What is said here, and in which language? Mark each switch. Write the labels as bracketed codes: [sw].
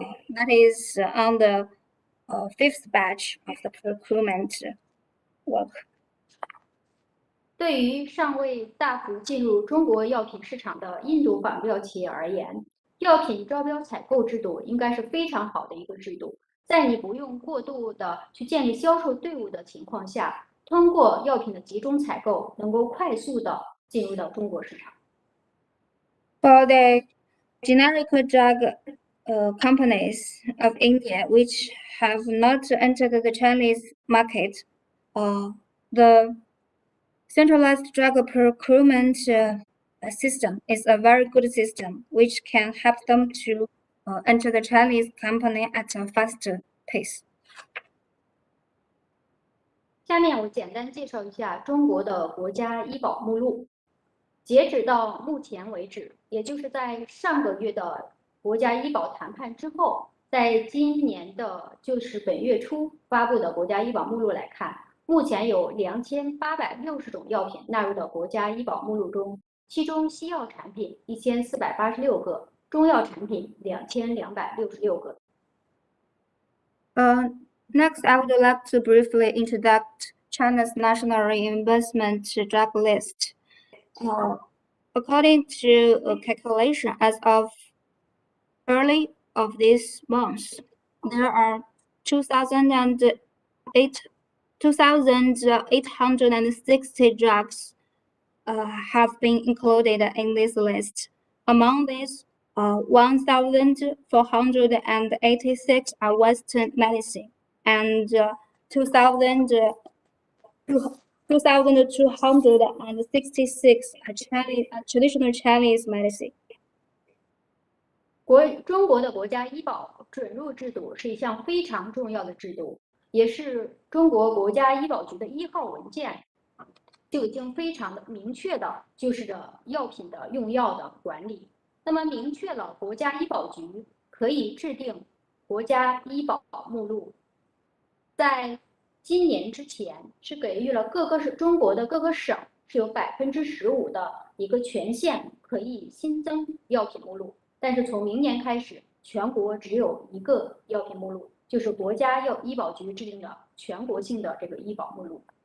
[en] That is on the 5th batch of the procurement work. [zh] 对于尚未大幅进入中国药品市场的印度仿制药企业而言，药品招标采购制度应该是非常好的一个制度。在你不用过度的去建立销售队伍的情况下，通过药品的集中采购，能够快速的进入到中国市场。 [en] For the generic drug companies of India which have not entered the Chinese market, the centralized drug procurement system is a very good system which can help them to enter the Chinese company at a faster pace. [zh] 下面我简单介绍一下中国的国家医保目录。截止到目前为止，也就是在上个月的国家医保谈判之后，在今年的就是本月初发布的国家医保目录来看，目前有2860种药品纳入到国家医保目录中，其中西药产品1486个，中药产品2266个。 [en] Next, I would like to briefly introduce China's national reimbursement drug list. According to a calculation as of early of this month, there are 2,860 drugs have been included in this list. Among these, 1,486 are Western medicine, and 2,266 are traditional Chinese medicine. [zh] 中国的国家医保准入制度是一项非常重要的制度，也是中国国家医保局的1号文件，就已经非常的明确的就是着药品的用药的管理。那么明确了国家医保局可以制定国家医保目录，在今年之前是给予了中国的各个省是有15%的一个权限可以新增药品目录，但是从明年开始，全国只有1个药品目录，就是国家医保局制定的全国性的这个医保目录。